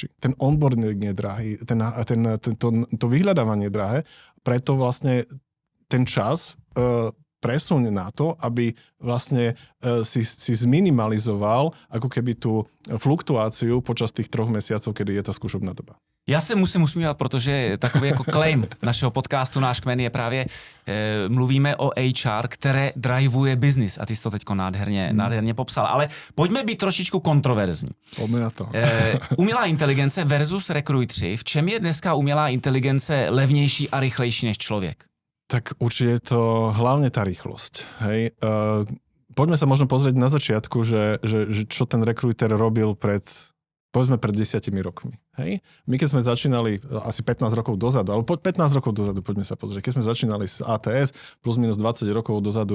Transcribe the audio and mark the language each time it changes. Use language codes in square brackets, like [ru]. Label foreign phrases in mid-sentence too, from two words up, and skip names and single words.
[sk] Ten onboarding je drahý, to vyhľadávanie je drahé. Preto vlastne ten čas presuň na to, aby vlastne si zminimalizoval ako keby tú fluktuáciu počas tých 3 mesiacov, kedy je tá skúšobná doba. [cs] Já se musím usmívat, protože takový jako claim našeho podcastu Náš kmen je právě, mluvíme o HR, které drivuje business a ty jsi to teďko nádherně popsal. Ale pojďme být trošičku kontroverzní. [sk] Poďme na to. [cs] Umělá inteligence versus rekruitři. V čem je dneska umělá inteligence levnější a rychlejší než člověk? [sk] Tak určite je to hlavne tá rýchlosť. Hej? Poďme sa možno pozrieť na začiatku, že čo ten rekruiter robil povedzme pred 10 rokmi. Hej? My keď sme začínali asi 15 rokov dozadu, alebo 15 rokov dozadu, poďme sa pozrieť, keď sme začínali s ATS plus minus 20 rokov dozadu.